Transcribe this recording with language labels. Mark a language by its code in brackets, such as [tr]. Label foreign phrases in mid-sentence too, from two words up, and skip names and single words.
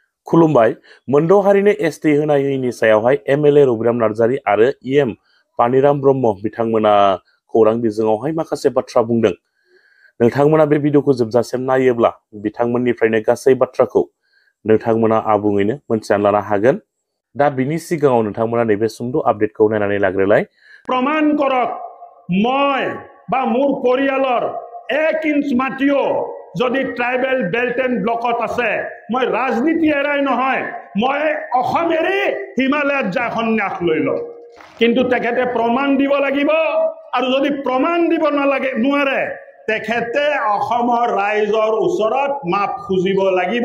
[brx] खुलुमबाय मोनद' हारिनो एसटि होनाय होयिनि सायावहाय एमएलए रबिराम नार्जारी आरो इएम पानिराम ब्रह्म बिथांमोना खौरां बिजोङावहाय माखासे बाथ्रा बुंदों। नोंथांमोना बे भिडिअखौ जोबजासिम नायोब्ला बिथांमोननिफ्रायनो गासै बाथ्राखौ नोंथांमोना आबुङैनो मोनथिनानै लानो हागोन। दा बिनि सिगाङाव नोंथांमोना नैबे सुंद' आपडेटखौ नायनानै लाग्रोलाय। [as] প্ৰমাণ কৰক মই বা মোৰ পৰিয়ালৰ 1 ইঞ্চ মাটিও যদি ট্ৰাইবেল বেল্ট এণ্ড ব্লকত আছে মই ৰাজনীতি এৰাই নহয় মই অসম এৰি হিমালয়ত যা সন্যাস লৈ লওঁ কিন্তু তেখেতে প্ৰমাণ দিব লাগিব আৰু যদি প্ৰমাণ দিব নালাগে নোৱাৰে তেখেতে অসমৰ ৰাইজৰ ওচৰত মাপ খুজিব লাগিব।